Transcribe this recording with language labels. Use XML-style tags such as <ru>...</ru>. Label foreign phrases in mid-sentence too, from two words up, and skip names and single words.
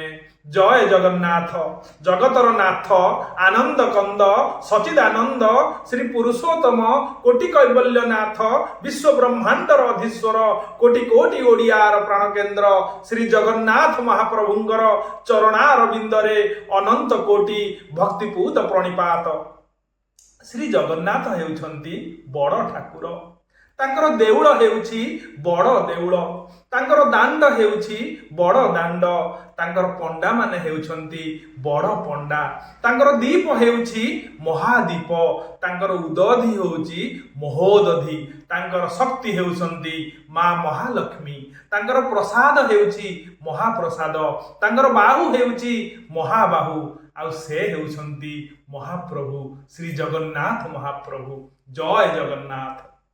<or>ଜୟ ଜଗନ୍ନାଥ ଜଗତର ନାଥ ଆନନ୍ଦ କନ୍ଦ ସଚିଦାନନ୍ଦ ଶ୍ରୀ ପୁରୁଷୋତ୍ତମ କୋଟି କୈବଲ୍ୟନାଥ ବିଶ୍ୱ ବ୍ରହ୍ମାଣ୍ଡର ଅଧୀଶ୍ୱର କୋଟି କୋଟି ଓଡ଼ିଆର ପ୍ରାଣ କେନ୍ଦ୍ର ଶ୍ରୀ ଜଗନ୍ନାଥ ମହାପ୍ରଭୁଙ୍କର ଚରଣାରବିନ୍ଦରେ ଅନନ୍ତ କୋଟି ଭକ୍ତିପୂତ ପ୍ରଣିପାତ। ଶ୍ରୀ ଜଗନ୍ନାଥ ହେଉଛନ୍ତି ବଡ଼ ଠାକୁର ତାଙ୍କର ଦେଉଳ ହେଉଛି ବଡ଼ ଦେଉଳ ତାଙ୍କର ଦାଣ୍ଡ ହେଉଛି ବଡ଼ ଦାଣ୍ଡ ତାଙ୍କର ପଣ୍ଡା ମାନେ ହେଉଛନ୍ତି ବଡ଼ ପଣ୍ଡା ତାଙ୍କର ଦୀପ ହେଉଛି ମହାଦୀପ ତାଙ୍କର ଉଦଧି ହେଉଛି ମହୋଦଧି ତାଙ୍କର ଶକ୍ତି ହେଉଛନ୍ତି ମା ମହାଲକ୍ଷ୍ମୀ ତାଙ୍କର ପ୍ରସାଦ ହେଉଛି ମହାପ୍ରସାଦ ତାଙ୍କର ବାହୁ ହେଉଛି ମହାବାହୁ ଆଉ ସେ ହେଉଛନ୍ତି ମହାପ୍ରଭୁ ଶ୍ରୀ ଜଗନ୍ନାଥ ମହାପ୍ରଭୁ। ଜୟ ଜଗନ୍ନାଥ।</or>